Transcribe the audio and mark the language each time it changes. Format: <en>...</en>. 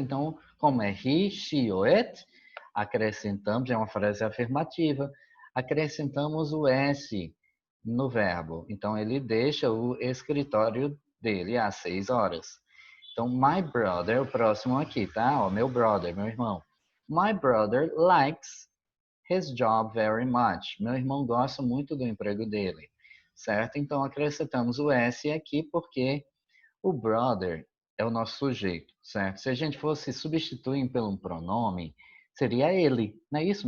<pt>Então, como é he, she ou it, acrescentamos, é uma frase afirmativa, acrescentamos o S no verbo. Então, ele deixa o escritório dele às 6 horas. Então,</pt> <en>my brother,</en> <pt>o próximo aqui, tá? Ó, meu brother, meu irmão.</pt> <en>My brother likes his job very much.</en> <pt>Meu irmão gosta muito do emprego dele, certo? Então acrescentamos o S aqui porque o brother é o nosso sujeito, certo? Se a gente fosse substituir pelo um pronome, seria ele, não é isso?</pt>